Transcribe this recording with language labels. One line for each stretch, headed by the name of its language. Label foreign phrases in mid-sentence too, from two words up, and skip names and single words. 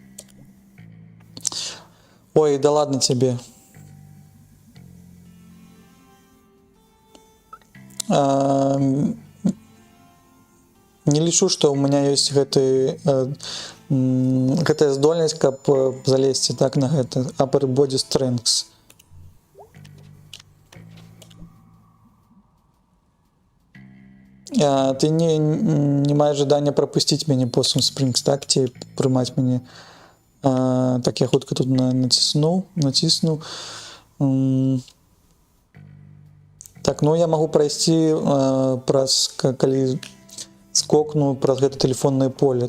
Russian: Ой, да ладно тебе.
Belarusian: Не лічу, што ў мяне ёсць гэтая здольнасць, каб залезці так на гэта.
English: Upper body strengths.
Belarusian: Ты не маеш жадання прапусціць мяне Possum Springs, так? Ці прымаць мяне. Так, я хутка тут націснуў. Так, ну я магу прайсці праз, калі скокну праз гэта тэлефоннае поле.